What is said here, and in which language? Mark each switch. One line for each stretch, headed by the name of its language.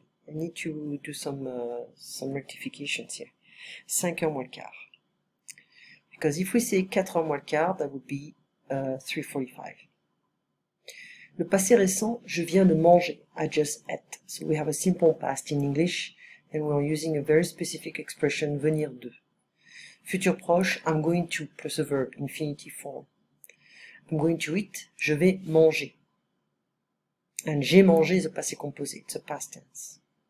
English: I need to do some rectifications here.
French: 5h moins le quart.
English: Because if we say
French: 4h moins le quart,
English: that would be 3:45.
French: Le passé récent, je viens de manger.
English: I just ate. So we have a simple past in English, and we are using a very specific expression,
French: venir de.
English: Futur proche, I'm going to, plus a verb, infinitive form. I'm going to eat,
French: je vais manger.
English: And
French: j'ai mangé
English: is a passé composé, it's a past tense.